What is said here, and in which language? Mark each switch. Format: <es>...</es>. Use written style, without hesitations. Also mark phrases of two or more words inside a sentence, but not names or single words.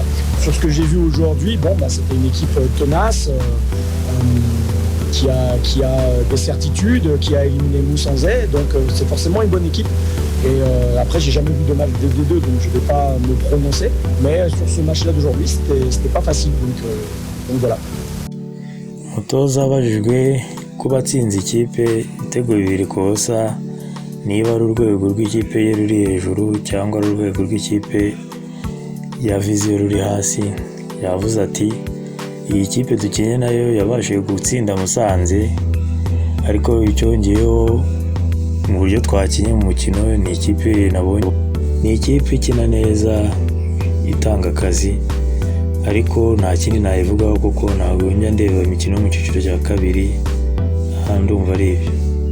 <fr>Sur ce que j'ai vu aujourd'hui, c'était une équipe tenace, qui a des certitudes, qui a éliminé Moussanzais, donc c'est forcément une bonne équipe. Et après, j'ai jamais vu de match des deux, donc je ne vais pas me prononcer. Mais sur ce match-là d'aujourd'hui, c'était pas facile, donc voilà.</fr> <rw>Umutoza abajijwe ko batsinze ikipe ibitego 2-0 niba ari urwego rw'ikipe ye ruri hejuru cyangwa ari urwego rw'ikipe ya Vision ruri hasi, yavuze ati iyi kipe dukinye nayo yabashije gutsinda Musanze, ariko icyongeyeho mu buryo twakinye mu mukino ni ikipe nabonye ni ikipe ikina neza itanga akazi, ariko nta kindi nayivugaho kuko ntabwo njya ndeba imikino mu cyiciro cya kabiri, ndumva ari ibyo.</rw>